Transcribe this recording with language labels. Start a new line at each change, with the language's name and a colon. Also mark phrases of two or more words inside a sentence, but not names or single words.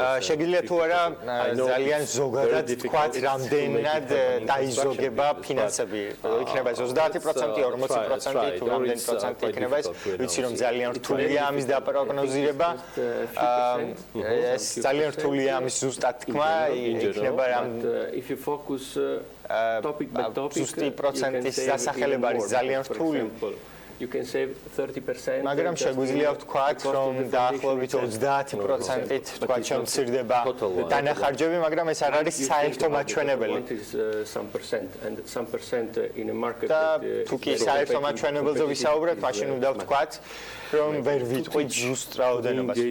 Georgian: შეგიძლია თუ არა ძალიან ზოგადად თქვათ რამდენად დაიზოგება ფინანსები. იქნება 30%, 40% თუ რამდენი პროცენტი იქნება ეს. ვიცი რომ ძალიან რთულია ამის დაპროგნოზირება. ეს ძალიან რთულია ამის ზუსტად თქმა, იქნება
English: if you focus topic by topic
Georgian: ზუსტი პროცენტის დასახელება არის ძალიან რთული.
English: You can save 30%.
Georgian: მაგრამ შეგვიძლია ვთქვათ, რომ დაახლოებით 30%-ით თქვათ შემცირდება დანახარჯები, მაგრამ ეს არ არის საერთო მაჩვენებელი. და თუ კი საერთო მაჩვენებელზე ვისაუბრებთ, მაშინ უნდა ვთქვათ, რომ ვერ ვიტყვით ზუსტ რაოდენობას.